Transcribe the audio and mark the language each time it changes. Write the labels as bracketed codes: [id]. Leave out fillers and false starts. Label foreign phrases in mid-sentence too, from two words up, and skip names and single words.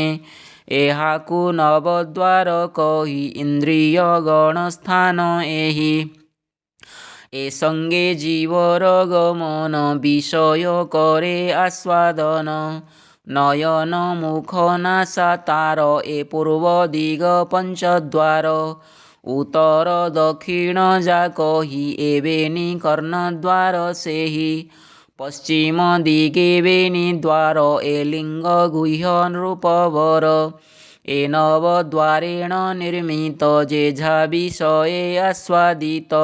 [or] ଏହାକୁ ନବଦ୍ୱାର କହି ଇନ୍ଦ୍ରିୟ ଗଣ ସ୍ଥାନ ଏହି। ଏ ସଙ୍ଗେ ଜୀବର ଗମନ ବିଷୟ କରେ ଆସ୍ୱାଦନ। ନୟନ ମୁଖ ନାସା ତାର ଏ ପୂର୍ବ ଦିଗ ପଞ୍ଚଦ୍ୱାର। ଉତ୍ତର ଦକ୍ଷିଣ ଯା କହି ଏବେନି କର୍ଣ୍ଣଦ୍ୱାର ସେହି। ପଶ୍ଚିମ ଦିଗେ ବେନି ଦ୍ୱାର ଏ ଲିଙ୍ଗ ଗୁହ୍ୟ ନୃପବର। ଏ ନବଦ୍ୱାରେଣ ନିର୍ମିତ ଯେଝା ବିଷये ଆସ୍ୱାଦିତ।